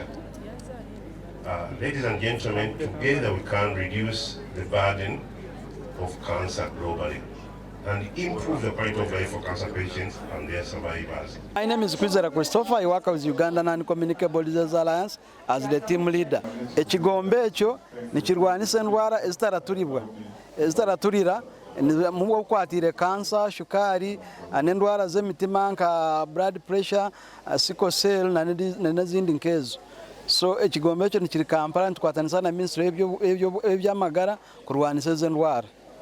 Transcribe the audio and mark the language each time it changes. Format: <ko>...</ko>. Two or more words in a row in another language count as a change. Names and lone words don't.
<en>Ladies and gentlemen, together we can reduce the burden of cancer globally and improve the quality of life for cancer patients and their survivors. My name is Kwizera Christopher. I work with Ugandan Non-Communicable Disease Alliance as the team leader.</en> <nyn>Ekigombe ekyo nikirwanisa endwara ezitaraturira mu kwatire cancer, shukari, n'endwara z'emitima nka</nyn> <en>blood pressure, sickle cell</en> <nyn>n'ezindi nkezo. So ekigombe ekyo nikiri Kampala tukwatanisa na Ministry y'ebyamagara kurwanisa ezo ndwara.</nyn>